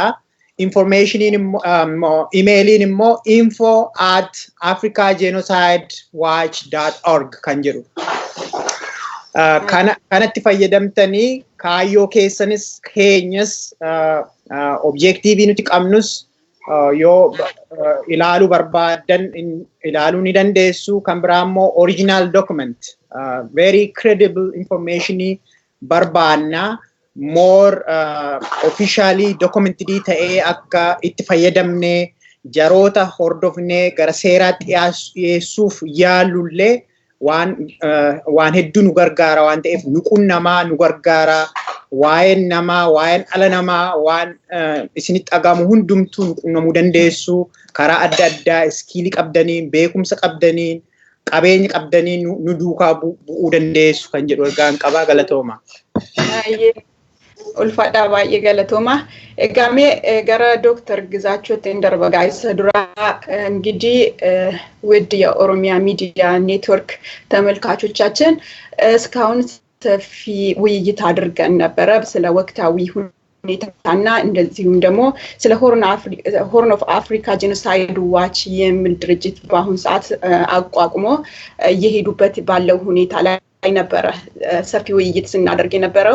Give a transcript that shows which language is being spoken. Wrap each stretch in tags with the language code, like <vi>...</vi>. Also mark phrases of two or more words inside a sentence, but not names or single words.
<om>Informationiin imeeliin immoo info@africagenocideWatch.org kan jedhu. Kanatti fayyadamtanii kaayyoo keessanis keenyas objektiivii nuti qabnus yoo ilaaluu barbaadan ilaaluu ni dandeessu. Kan biraa immoo</om> <en>original document very credible information</en> <om>barbaanna</om> <en>more officially documented</en> <om>ta'ee akka itti fayyadamne jaroota hordofne gara seeraatti dhiyeessuuf yaalullee waan hedduu nu gargaara waan ta'eef nuqunnamaa nu gargaara. Waa'een namaa, waa'een ala namaa, waan isinitti dhagamu hundumtuu nuqunnamuu dandeessu. Karaa adda addaa iskiilii qabdaniin, beekumsa qabdaniin, qabeenya qabdaniin nu duukaa bu'uu dandeessu kan jedhu ergaan qabaa. Galatooma. Ulfaadhaa baay'ee galatooma. Egaa mee gara Dr. Gizaachootti darba gaa'isa duraa</om> <am>እንግዲህ ውድ የኦሮሚያ ሚዲያ ኔትወርክ ተመልካቾቻችን እስካሁን ሰፊ ውይይት አድርገን ነበረ ስለ ወቅታዊ ሁኔታና እንደዚሁም ደግሞ ስለ ሆርን ኦፍ አፍሪካ ጄኖሳይድ ዋች የሚል ድርጅት በአሁን ሰዓት አቋቁሞ እየሄዱበት ባለው ሁኔታ ላይ ነበረ ሰፊ ውይይት ስናደርግ የነበረው።</am>